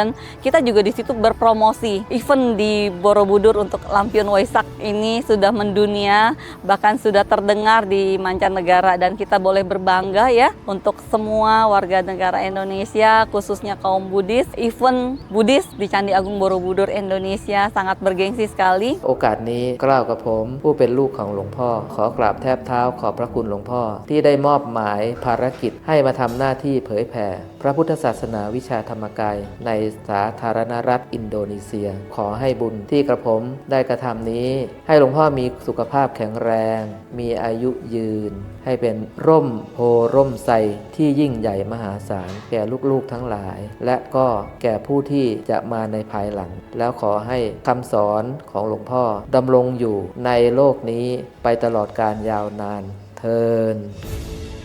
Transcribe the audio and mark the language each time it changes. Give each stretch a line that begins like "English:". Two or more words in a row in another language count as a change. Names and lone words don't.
Indonesian: Dan kita juga di situ berpromosi. Event di Borobudur untuk Lampion Waisak ini sudah mendunia, bahkan sudah terdengar di mancanegara. Dan kita boleh berbangga ya untuk semua warga negara Indonesia, khususnya kaum Buddhis. Event Buddhis di Candi Agung Borobudur Indonesia sangat bergengsi sekali.
Thai: โอกาสนี้กล่าวกับผมผู้เป็นลูกของหลวงพ่อขอกราบแทบเท้าขอบพระคุณหลวงพ่อที่ได้มอบหมายภาร กิจให้มาทำหน้าที่เผยแผ่พระพุทธศาสนาวิชาธรรมกายในสาธารณรัฐอินโดนีเซียขอให้บุญที่กระผมได้กระทำนี้ให้หลวงพ่อมีสุขภาพแข็งแรงมีอายุยืนให้เป็นร่มโพร่มไทรที่ยิ่งใหญ่มหาศาลแก่ลูกๆทั้งหลายและก็แก่ผู้ที่จะมาในภายหลังแล้วขอให้คำสอนของหลวงพ่อดำรงอยู่ในโลกนี้ไปตลอดกาลยาวนานเทอญ